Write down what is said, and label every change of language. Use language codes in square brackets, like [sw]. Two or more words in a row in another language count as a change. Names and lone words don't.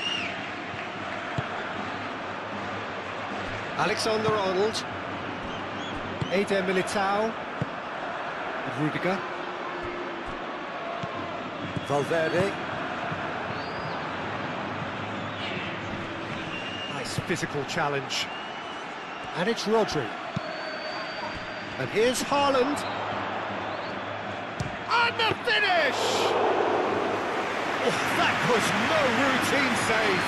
[en] Alexander-Arnold. Eder Militao. Rudiger. Valverde. Nice physical challenge. And it's Rodri. And here's Haaland. And the finish! Oh, that was no routine save.